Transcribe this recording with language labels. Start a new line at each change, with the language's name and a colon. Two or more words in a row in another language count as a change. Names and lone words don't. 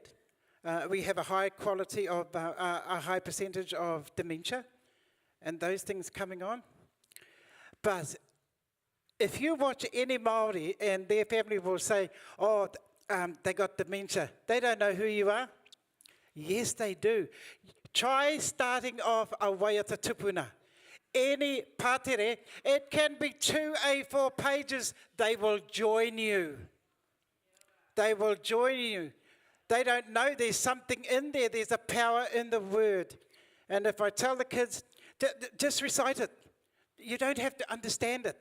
English: We have a high quality of, a high percentage of dementia and those things coming on. But if you watch any Māori and their family will say, oh, they got dementia, they don't know who you are. Yes, they do. Try starting off a
Māori: waiata tupuna.
English: Any pātere, it can be 2 A4 pages, they will join you. They will join you. They don't know there's something in there, there's a power in the word. And if I tell the kids, just recite it. You don't have to understand it.